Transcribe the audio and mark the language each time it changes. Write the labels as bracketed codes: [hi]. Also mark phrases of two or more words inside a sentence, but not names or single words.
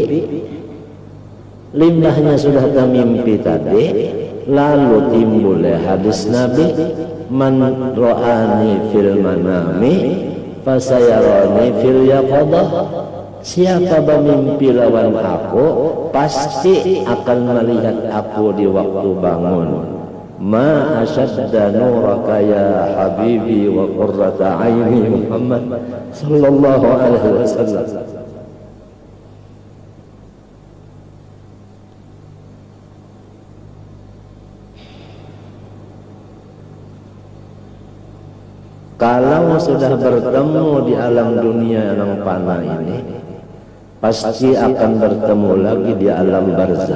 [bjn] Limbahnya sudah tamimpi tadi, lalu timbul hadis Nabi, [ar] من رآني في المنام فسيراني في اليقظة. [bjn] Siapa bermimpi lawan aku, pasti akan melihat aku di waktu bangun. [ar] ما أشد نورك يا حبيبي وقرة عيني محمد صلى الله عليه وسلم. [id] Kalau sudah bertemu di alam dunia yang fana ini, pasti akan bertemu lagi di alam barzakh.